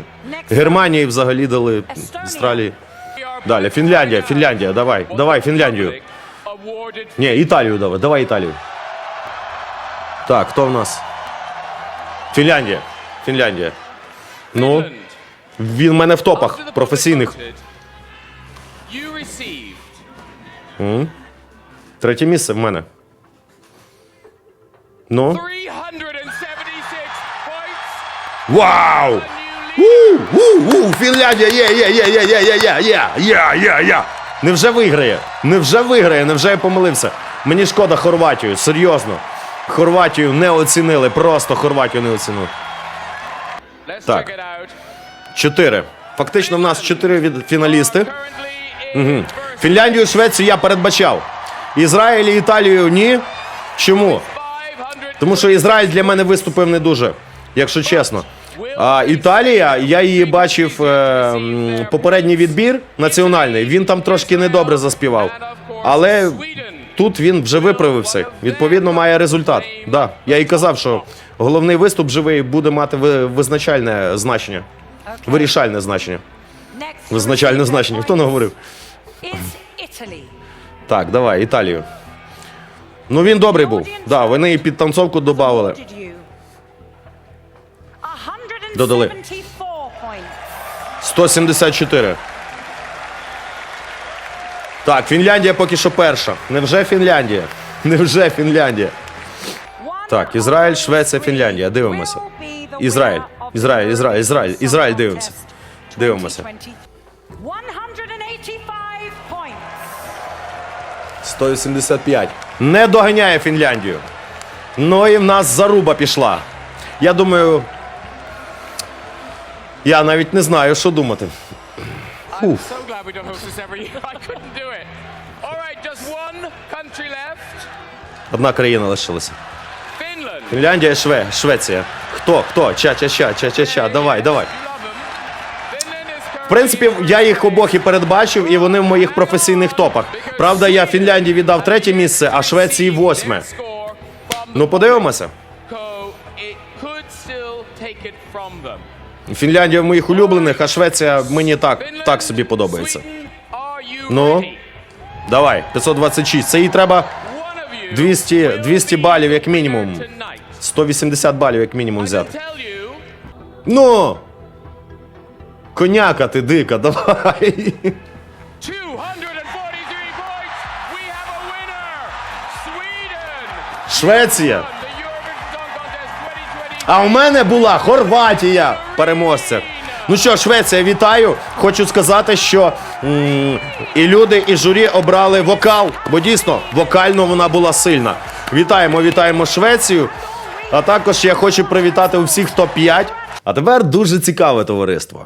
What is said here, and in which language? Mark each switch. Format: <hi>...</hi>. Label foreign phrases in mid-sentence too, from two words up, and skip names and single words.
<uk>Германії взагалі дали Австралії. Далі, Фінляндія, Фінляндія, давай, давай, Фінляндію.</uk> <en>Awarded</en> <uk>Ні, Італію давай, давай Італію. Так, хто в нас? Фінляндія, Фінляндія. Ну,</uk> <en>Finland.</en> <uk>він в мене в топах</uk> <en>After the</en> <uk>професійних.</uk> <en>public voted, you received</en> <uk>Третє місце в мене. Ну.</uk> <en>376 points.</en> <uk>Вау!</uk> <en>A new leader.</en> <uk>Фінляндія, є. Невже виграє? Невже я помилився? Мені шкода Хорватію, серйозно. Хорватію не оцінили, просто Хорватію не оцінили.</uk> <en>Let's</en> <uk>Так.</uk> <en>check it out.</en> <uk>4. Фактично в нас 4 фіналісти.</uk> <en>Currently in first</en> <uk>Фінляндію, Швецію я передбачав. Ізраїль і Італію ні. Чому? 500. Тому що Ізраїль для мене виступив не дуже, якщо чесно. А Італія, я її бачив попередній відбір національний. Він там трошки недобре заспівав. Але тут він вже виправився. Відповідно, має результат. Да, я і казав, що головний виступ живий буде мати визначальне значення. Вирішальне значення.</uk> <en>Next</en> <uk>Визначальне значення. Хто не говорив?</uk> <en>is Italy.</en> <uk>Так, давай, Італію. Ну він добрий був. Да, вони і під танцовку додавали.</uk> <en>Did you?</en> <uk>Додали.</uk> <en>174 points.</en> <uk>174. Так, Фінляндія поки що перша. Невже Фінляндія? Невже Фінляндія? Так, Ізраїль, Швеція, Фінляндія. Дивимося. Ізраїль. Ізраїль дивимося. Дивимося.</uk> <en>185 points.</en> <uk>185. Не доганяє Фінляндію. Ну і в нас заруба пішла. Я думаю... Я навіть не знаю, що думати.</uk> <en>I'm so glad we don't host this every year. I couldn't do it. All right, just one country left.</en> <uk>Одна країна лишилася.</uk> <en>Finland.</en> <uk>Фінляндія, Швеція. Хто? Ча. Давай.</uk> <en>You love them. Finland is</en> <uk>В принципі, я їх обох і передбачив, і вони в моїх професійних топах. Правда, я Фінляндії віддав третє місце, а Швеції восьме.</uk> <en>score from</en> <uk>Ну, подивимося.</uk> <en>it could still take it from them.</en> <uk>Фінляндія в моїх улюблених, а Швеція мені так собі подобається.</uk> <en>Sweden, are you</en> <uk>Ну,</uk> <en>ready?</en> <uk>давай, 526. Це їй треба</uk> <en>One of you</en> <uk>200 балів як мінімум.</uk> <en>tonight.</en> <uk>180 балів як мінімум</uk> <en>I</en> <uk>взяти.</uk> <en>can tell you,</en> <uk>Ну! Коняка ти дика, давай.</uk> <en>243 points. We have a winner. Sweden.</en> <uk>Швеція.</uk> <en>The Eurovision Song Contest 2020.</en> <uk>А у мене була Хорватія переможця. Ну що, Швеція, вітаю. Хочу сказати, що і люди, і журі обрали вокал, бо дійсно вокально вона була сильна. Вітаємо Швецію. А також я хочу привітати усіх топ-5. А тепер дуже цікаве товариство.</uk>